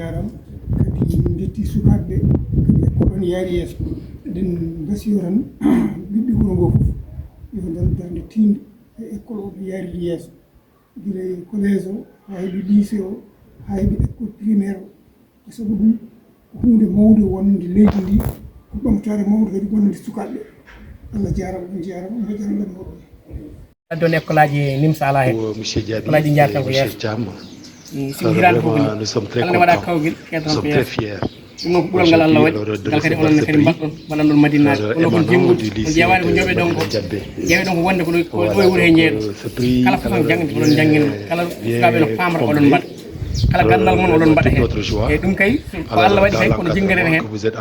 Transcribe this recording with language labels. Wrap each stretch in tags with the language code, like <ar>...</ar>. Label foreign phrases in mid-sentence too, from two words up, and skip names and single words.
<ff>jarama kadi min jetti sukaɓeɓe kadi e koɗon yaari yeeso eɗen mbasiyo tan ɓiɓɓe wuro ngo fof yo daru darde tinde e école o ɓe yaari yeeso guila e collége o ha heeɓi lycée o ha heeɓi</ff> <fr>école primaire</fr> <ff>o sabu ɗum hunde mawde wonde leydi ndi ko ɓamtare mawde kadi wonde sukaɓe Allah jarama on jarama on moƴƴana ɗum moɗon adon école aji Nimsala hen</ff> <fr>monsieur Diaby</fr> <ff>école aji jartan ko</ff> <fr>monsieur Thiam vraiment nous sommes très contents nous sommes très fiers</fr> <ff>ɗum noon ko ɓural ngal Allah waɗi ngal kadi onon kadi mbaɗɗon mbaɗan ɗon Madinaɓe onon kon jenggude on ƴewani ko jooɓe ɗon ko ƴeewe ɗon ko wonde ko ɗo e wuuro he jeeɗo kala façon jangde oɗon jangguino kala sukaɓe no pamata oɗon mbaɗa kala gandal mon oɗon mbaɗa hen e ɗum kay ko Allah waɗi kay kono jinggeren hen</ff>